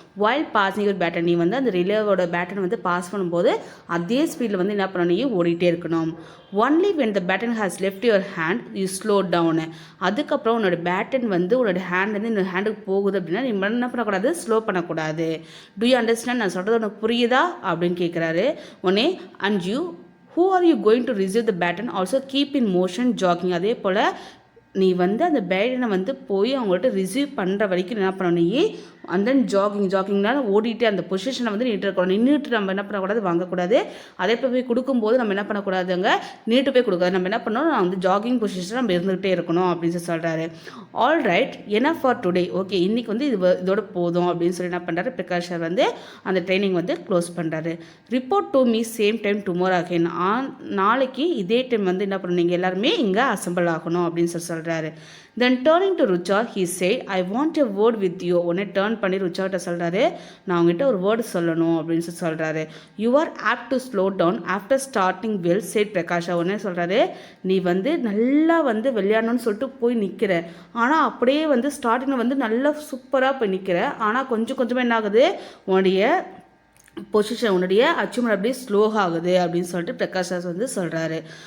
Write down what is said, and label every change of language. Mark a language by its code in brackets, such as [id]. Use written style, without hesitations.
[en] While passing your baton. [ta] நீ வந்து அந்த ரிலேவோட பேட்டன் வந்து பாஸ் பண்ணும்போது அதே ஸ்பீடில் வந்து என்ன பண்ணணும் நீ ஓடிட்டே இருக்கணும். [en] Only when the baton has left your hand you slow down. [ta] அதுக்கப்புறம் உன்னோட பேட்டன் வந்து உன்னோட ஹேண்ட் வந்து இன்னொரு ஹேண்டுக்கு போகுது அப்படின்னா நீ என்ன பண்ணக்கூடாது ஸ்லோ பண்ணக்கூடாது. [en] Do you understand? [ta] நான் சொல்கிறது உனக்கு புரியுதா அப்படின்னு கேட்குறாரு. உடனே [en] And you who are you going to receive the baton also keep in motion jogging. [ta] அதே போல் நீ வந்து அந்த பேட்டனை வந்து போய் அவங்கள்ட்ட ரிசீவ் பண்ணுற வரைக்கும் என்ன பண்ணணும் நீ அண்ட் தென் ஜாகிங்னால ஓடிட்டு அந்த பொசிஷனை வந்து நீட்டு இருக்கணும். நின்றுட்டு நம்ம என்ன பண்ணக்கூடாது வாங்கக்கூடாது. அதே போய் கொடுக்கும்போது நம்ம என்ன பண்ணக்கூடாது அங்கே நீட்டு போய் கொடுக்காது. நம்ம என்ன பண்ணணும் நான் வந்து ஜாகிங் பொசிஷனில் நம்ம இருந்துகிட்டே இருக்கணும் அப்படின்னு சொல்கிறாரு. [en] All right enough for today. [ta] Okay, இன்றைக்கி வந்து இதோட போதும் அப்படின்னு சொல்லி என்ன பண்ணுறாரு பிரகாஷ் சார் வந்து அந்த ட்ரைனிங் வந்து க்ளோஸ் பண்ணுறாரு. [en] Report to me same time tomorrow again. [ta] நாளைக்கு இதே டைம் வந்து என்ன பண்ணணும் நீங்கள் எல்லாருமே இங்கே அசம்பிள் ஆகணும் அப்படின்னு சொல்கிறாரு. [en] Then turning to Rucha, he said, I want a word with you. [ta] உடனே டேர்ன் பண்ணி ருச்சாட்ட சொல்கிறாரு. நான் உங்ககிட்ட ஒரு வேர்டு சொல்லணும் அப்படின்னு சொல்கிறாரு. [en] You are apt to slow down after starting well, said Prakasha. [ta] உடனே சொல்கிறாரு நீ வந்து நல்லா வந்து விளையாடணும்னு சொல்லிட்டு போய் நிற்கிற. ஆனால் அப்படியே வந்து ஸ்டார்டிங்கில் வந்து நல்லா சூப்பராக போய் நிற்கிற. ஆனால் கொஞ்சம் கொஞ்சமாக என்ன ஆகுது உன்னுடைய பொசிஷன் உன்னுடைய அச்சீவ்மெண்ட் அப்படியே ஸ்லோ ஆகுது அப்படின்னு சொல்லிட்டு பிரகாஷா வந்து சொல்கிறாரு.